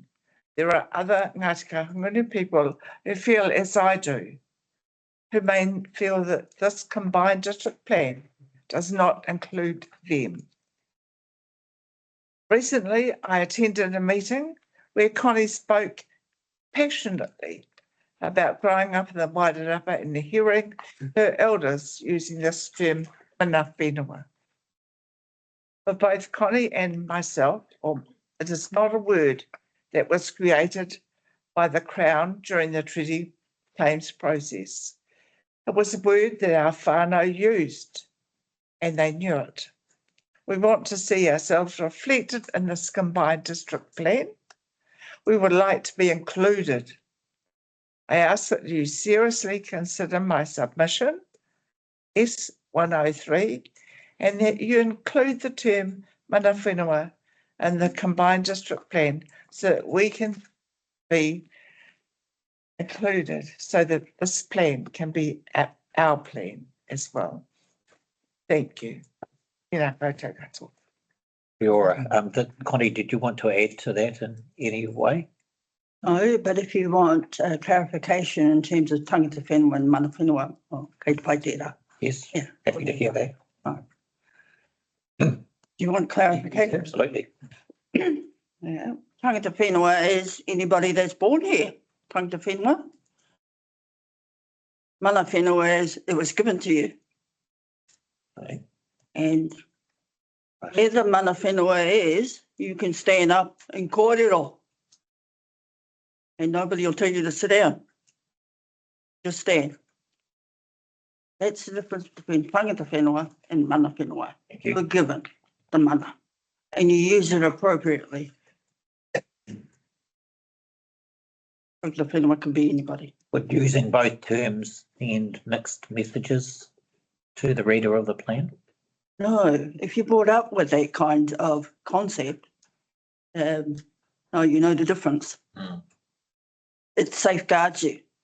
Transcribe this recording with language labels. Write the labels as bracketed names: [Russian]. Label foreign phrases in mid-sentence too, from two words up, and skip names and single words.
[English] There are other Ngāti Kahungunu people who feel as I do, who may feel that this combined district plan does not include them. Recently, I attended a meeting where Connie spoke passionately about growing up in the Wairarapa and hearing her elders using this term, [Māori] mana whenua. [English] For both Connie and myself, it is not a word that was created by the Crown during the treaty claims process. It was a word that our whānau used, and they knew it. We want to see ourselves reflected in this combined district plan. We would like to be included. I ask that you seriously consider my submission, S103, and that you include the term [Māori] mana whenua [English] in the combined district plan so that we can be included, so that this plan can be our plan as well. Thank you. Connie, did you want to add to that in any way? No, but if you want clarification in terms of [Māori] tangata whenua [English] and [Māori] mana whenua, kei te pai tērā. [English] Yes, Yeah. happy to hear that. Do you want clarification? Absolutely. Yeah. [Māori] Tangata whenua [English] is anybody that's born here. [Māori] Tangata whenua. Mana whenua [English] is it was given to you. Okay. And where the [Māori] mana whenua [English] is, you can stand up and kōrero. And nobody will tell you to sit down. Just stand. That's the difference between [Māori] tangata whenua [English] and [Māori] mana whenua. [English] You're given the mana and you use it appropriately. [Māori] Tangata whenua [English] can be anybody. Would using both terms send mixed messages to the reader of the plan? No, if you're brought up with that kind of concept, no, you know the difference. It safeguards you.